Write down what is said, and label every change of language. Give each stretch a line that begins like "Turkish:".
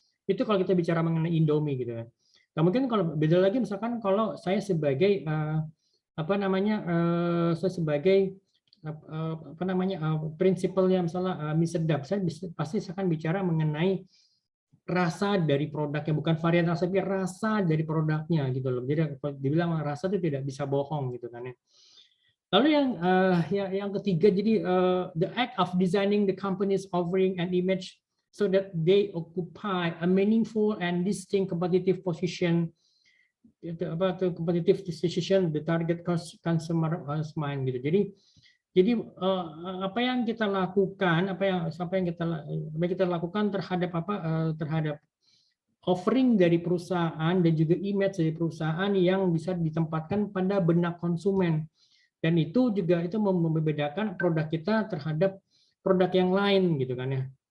Indonesian: Itu kalau kita bicara mengenai Indomie gitu kan. Nah, mungkin kalau beda lagi misalkan kalau saya sebagai apa namanya saya sebagai apa namanya prinsipalnya misalnya mie sedap, saya pasti akan bicara mengenai rasa dari produknya, bukan varian rasa tapi rasa dari produknya gitu loh. Jadi kalau dibilang rasa itu tidak bisa bohong gitu kan ya. Lalu yang ketiga, jadi
English: the act of designing the company's offering and image so that they occupy a meaningful and distinct competitive position, competitive decision the target consumer mind
Indonesian: gitu. Jadi apa yang kita lakukan, apa yang kita lakukan terhadap terhadap offering dari perusahaan dan juga image dari perusahaan yang bisa ditempatkan pada benak konsumen. Dan itu juga itu membedakan produk kita terhadap produk yang lain gitu kan ya.